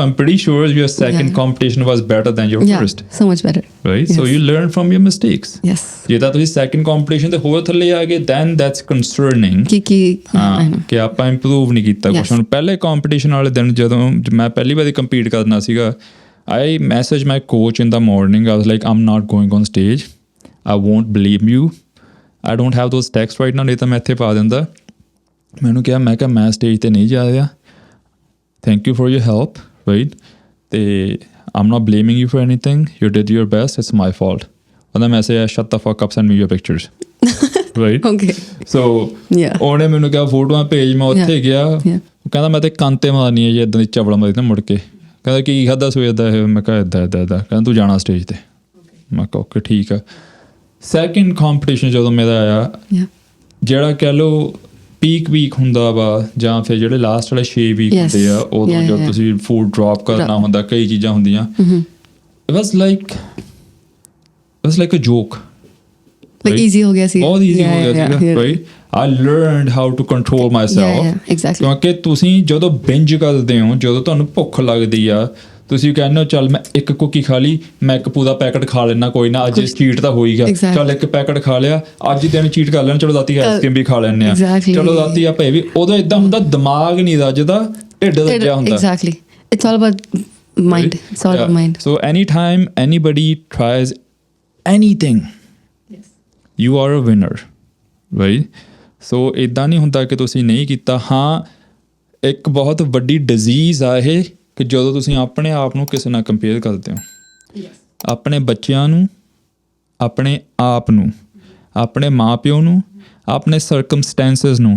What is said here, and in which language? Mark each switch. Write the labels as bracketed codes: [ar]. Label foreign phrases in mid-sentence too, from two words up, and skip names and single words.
[en] I'm pretty sure your second competition was better than your first, so much better, Right. So you learn from your mistakes. [pa] ਜੇ ਤਾਂ ਤੁਸੀਂ [en] second competition [pa] 'ਤੇ ਹੋਰ ਥੱਲੇ ਆ ਗਏ, [en] then that's concerning [pa] ਕਿ ਆਪਾਂ ਇੰਪਰੂਵ ਨਹੀਂ ਕੀਤਾ ਕੁਛ। ਹੁਣ ਪਹਿਲੇ ਕੰਪੀਟੀਸ਼ਨ ਵਾਲੇ ਦਿਨ ਜਦੋਂ ਮੈਂ ਪਹਿਲੀ ਵਾਰੀ ਕੰਪੀਟ ਕਰਨਾ ਸੀਗਾ, [en] I messaged my coach in the morning. I was like, I'm not going on stage. I won't blame you. I don't have those texts right now. [pa] ਨਹੀਂ ਤਾਂ ਮੈਂ ਇੱਥੇ ਪਾ ਦਿੰਦਾ। ਮੈਨੂੰ ਕਿਹਾ, ਮੈਂ ਸਟੇਜ 'ਤੇ ਨਹੀਂ ਜਾ ਰਿਹਾ। [en] Thank you for your help, right? ਤੇ I'm not blaming you for anything. You did your best. It's my fault. [pa] ਉਹਦਾ ਮੈਸੇਜ ਹੈ, [en] shut the fuck up, send me your pictures. Right? Okay. [pa] So ਉਹਨੇ ਮੈਨੂੰ ਕਿਹਾ ਫੋਟੋਆਂ ਭੇਜ। ਮੈਂ ਉੱਥੇ ਗਿਆ, ਉਹ ਕਹਿੰਦਾ ਮੈਂ ਤੇ ਕੰਨ 'ਤੇ ਮਾਰਨੀ ਹੈ ਜੀ, ਇੱਦਾਂ ਦੀ ਚਵਲ ਮਾਰੀ ਨਾ ਮੁੜ ਕੇ। ਕਹਿੰਦਾ ਕੀ ਖਾਧਾ ਸਵੇਰ ਦਾ ਇਹ? ਮੈਂ ਕਿਹਾ ਇੱਦਾਂ। ਕਹਿੰਦਾ ਤੂੰ ਜਾਣਾ ਸਟੇਜ 'ਤੇ। ਮੈਂ ਕਿਹਾ ਓਕੇ ਠੀਕ ਆ। ਸੈਕਿੰਡ ਕੰਪੀਟੀਸ਼ਨ ਜਦੋਂ ਮੇਰਾ ਆਇਆ, ਜਿਹੜਾ ਕਹਿ ਲਓ [en] peak week [pa] ਹੁੰਦਾ ਵਾ, ਜਾਂ ਫਿਰ ਜਿਹੜੇ ਲਾਸਟ ਵਾਲੇ 6 ਵੀਕ ਹੁੰਦੇ ਆ, ਉਦੋਂ ਜਦੋਂ ਤੁਸੀਂ [en] food drop [pa] ਕਰਨਾ ਹੁੰਦਾ, ਕਈ ਚੀਜ਼ਾਂ ਹੁੰਦੀਆਂ, [en] it was like a joke. [pa] ਈਜ਼ੀ ਹੋ ਗਿਆ ਸੀ, ਬਹੁਤ ਈਜ਼ੀ ਹੋ ਗਿਆ ਸੀਗਾ, ਰਾਈਟ। [en] I learned how to control myself. Exactly. [pa] ਕਿਉਂਕਿ ਤੁਸੀਂ ਜਦੋਂ ਬਿੰਜ ਕਰਦੇ ਹੋ, ਜਦੋਂ ਤੁਹਾਨੂੰ ਭੁੱਖ ਲੱਗਦੀ ਆ, ਤੁਸੀਂ ਕਹਿੰਦੇ ਹੋ ਚੱਲ ਮੈਂ ਇੱਕ ਕੁੱਕੀ ਖਾ ਲਈ, ਮੈਂ ਇੱਕ ਪੂਰਾ ਪੈਕਟ ਖਾ ਲੈਣਾ, ਕੋਈ ਨਾ ਅੱਜ ਚੀਟ ਤਾਂ ਹੋਈ ਗਿਆ, ਚੱਲ ਇੱਕ ਪੈਕਟ ਖਾ ਲਿਆ, ਅੱਜ ਦਿਨ ਚੀਟ ਕਰ ਲੈਣਾ, ਚਲੋ ਰਾਤੀ ਆਈਸਕ੍ਰੀਮ ਵੀ ਖਾ ਲੈਂਦੇ ਆ, ਚਲੋ ਰਾਤੀ ਆਪਾਂ ਇਹ ਵੀ। ਉਦੋਂ ਇੱਦਾਂ ਹੁੰਦਾ, ਦਿਮਾਗ ਨਹੀਂ ਰੱਜਦਾ, ਢਿੱਡ ਰੱਜਿਆ ਹੁੰਦਾ। [en] Exactly. It's all about mind. It's all about mind. So anytime anybody tries anything, you are a winner, right? [pa] ਸੋ ਇੱਦਾਂ ਨਹੀਂ ਹੁੰਦਾ ਕਿ ਤੁਸੀਂ ਨਹੀਂ ਕੀਤਾ। ਹਾਂ, ਇੱਕ ਬਹੁਤ ਵੱਡੀ ਡਿਜ਼ੀਜ਼ ਆ ਇਹ ਕਿ ਜਦੋਂ ਤੁਸੀਂ ਆਪਣੇ ਆਪ ਨੂੰ ਕਿਸੇ ਨਾਲ ਕੰਪੇਅਰ ਕਰਦੇ ਹੋ, ਆਪਣੇ ਬੱਚਿਆਂ ਨੂੰ, ਆਪਣੇ ਆਪ ਨੂੰ, ਆਪਣੇ ਮਾਂ ਪਿਓ ਨੂੰ, ਆਪਣੇ ਸਰਕਮਸਟੈਂਸਿਸ ਨੂੰ।